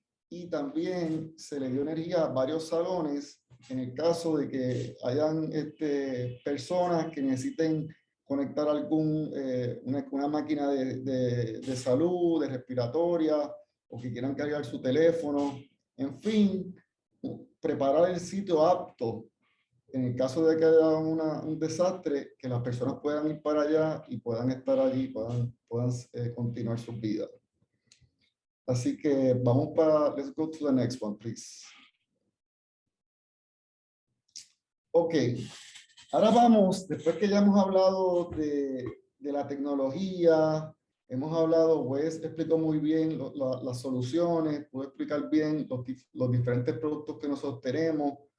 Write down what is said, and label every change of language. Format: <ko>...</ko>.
<es>Y también se le dio energía a varios salones en el caso de que hayan personas que necesiten conectar una máquina de salud, de respiratoria, o que quieran cargar su teléfono. En fin, preparar el sitio apto en el caso de que haya un desastre, que las personas puedan ir para allá y puedan estar allí, puedan continuar sus vidas. Así que vamos</es> <en>let's go to the next one, please.</en> <es>Ok, ahora vamos, después que ya hemos hablado de la tecnología, hemos hablado, Wes explicó muy bien las soluciones, pudo explicar bien los diferentes productos que nosotros tenemos.</es>